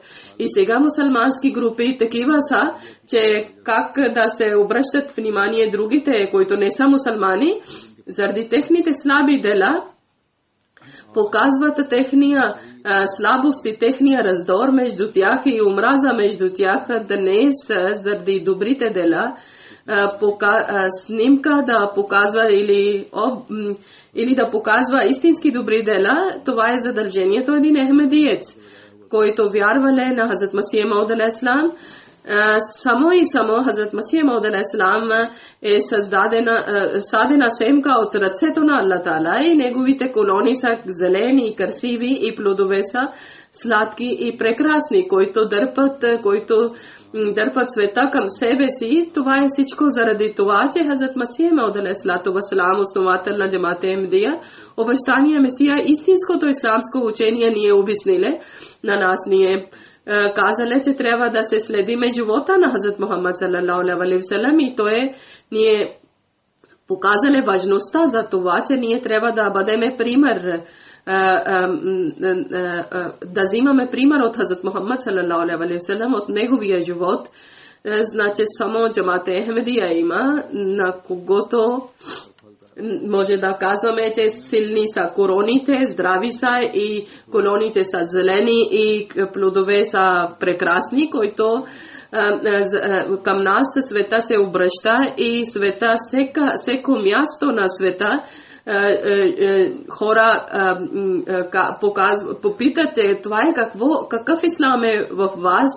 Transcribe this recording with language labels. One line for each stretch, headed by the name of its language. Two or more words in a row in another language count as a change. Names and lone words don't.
Bulgarian: И сега мусулмански групи такива са, че как да се обръщат внимание другите, които не са мусулмани, заради техните слаби дела, показват техния слабост и техния раздор между тях и омраза между тях, днес заради добрите дела, снимка да показва или да показва истински добри дела. Това е задължението един ахмедиец, който вярвале на Хазрат Масих Мауд
Arabic: عليه السلام.
Bulgarian: Само Хазрат Масих Мауд
Arabic: عليه السلام
Bulgarian: е садена семка от ръцето на Аллах Таала и неговите колони са зелени и красиви и плодове са сладки и прекрасни, които дърпат света към себе си. Това е всичко заради това, че Хазрат Масих Мауд
Arabic: عليه السلام,
Bulgarian: основател на Джамат Ахмедия, обещания Месия, истинското исламско учение ние обяснили на нас. Ние казали, че трябва да се следиме живота на Хазрат Мухаммад
Arabic: صلى الله عليه وسلم
Bulgarian: и ние показали важността за това, че ние трябва да бъдем пример, да взимаме пример от Хазрат Мухаммад
Arabic: صلى الله عليه وسلم,
Bulgarian: от неговия живот. Значи само Джамат Ахмедия има, на когото може да казваме, че силни са короните, здрави са и колоните са зелени и плодове са прекрасни, които към нас света се обръща и света, всеко място на света хора попитат, това е какъв ислам е в вас.